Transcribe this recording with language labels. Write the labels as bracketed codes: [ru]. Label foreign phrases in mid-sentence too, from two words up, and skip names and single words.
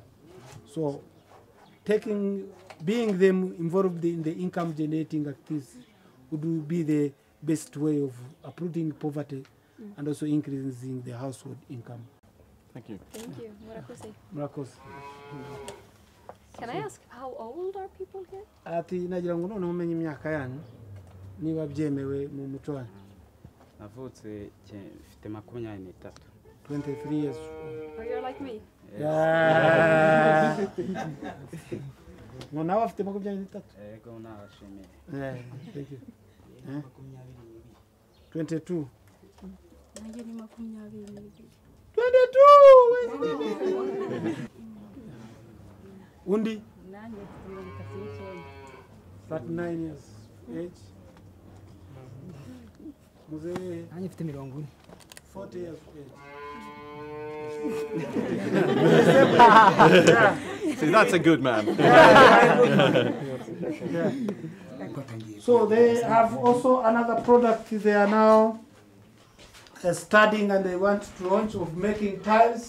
[en] So being them involved in the income generating activities would be the best way of uprooting poverty and also increasing the household income. Thank you. Thank you. [rw] Murakoze. Murakoze. [en] Can I ask how old are people here? [rw] Ati nagira ngo none umenye imyaka yanyu niba byemewe mu muco wanyu. Navutse mfite 23. [en] 23 years. Or you're like me? Yeah. [rw] Nawe afite 23. Yego nashimiye. [en] Thank you. 22. [rw] Nanjye ni 22. 22. Undi? Nanjye mfite [en] 39 years age. Muzee? [rw] Nanjye mfite 40. [en] 40 years age. See, that's a good man. Yeah. So they have also another product they are now studying and they want to launch of making tiles.